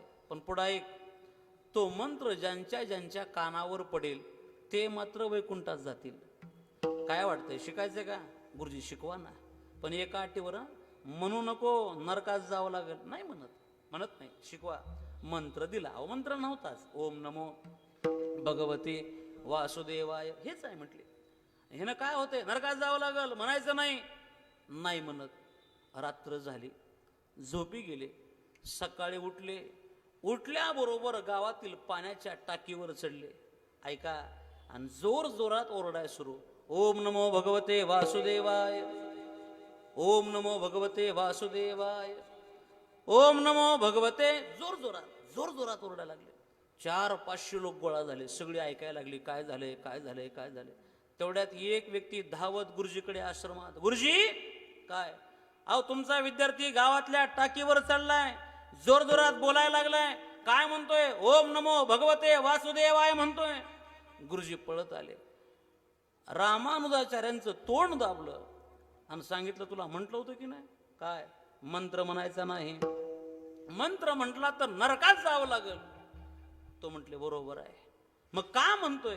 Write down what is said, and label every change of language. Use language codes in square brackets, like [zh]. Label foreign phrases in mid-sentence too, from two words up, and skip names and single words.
[mr] पण पुढा एक, तो मंत्र ज्यांच्या ज्यांच्या कानावर पडेल ते मात्र वैकुंठात जातील. काय वाटतंय, शिकायचं का? गुरुजी शिकवा ना, पण एका अटीवर, म्हणू नको नरकात जावं लागेल. नाही म्हणत नाही, शिकवा. मंत्र दिला. अहो मंत्र नव्हताच, [sa] ओम नमो भगवते वासुदेवाय, [mr] हेच आहे म्हटले. ह्यानं काय होते, नरकात जावं लागल, म्हणायचं नाही. नाही म्हणत. रात्र झाली, झोपी गेले. सकाळी उठले. उठल्याबरोबर गावातील पाण्याच्या टाकीवर चढले. ऐका, आणि जोर जोरात ओरडाय सुरू, [sa] ओम नमो भगवते वासुदेवाय, ओम नमो भगवते वासुदेवाय, ओम नमो भगवते. [mr] जोर जोरात ओरडायला लागले. 400-500 लोक गोळा झाले. सगळी ऐकायला लागली, काय झाले काय झाले काय झाले. तेवढ्यात एक व्यक्ती धावत गुरुजीकडे आश्रमात, गुरुजी काय? अहो तुमचा विद्यार्थी गावातल्या टाकीवर चढलाय, जोरजोरात बोलायला लागलाय. काय म्हणतोय? [sa] ओम नमो भगवते वासुदेवाय [mr] म्हणतोय. गुरुजी पळत आले. रामानुजाचार्यांचं तोंड दाबलं आणि सांगितलं, तुला म्हटलं होतं की नाही, काय मंत्र म्हणायचा नाही, मंत्र म्हटला तर नरकात जावं लागेल. तो म्हटले, बरोबर आहे, मग का म्हणतोय?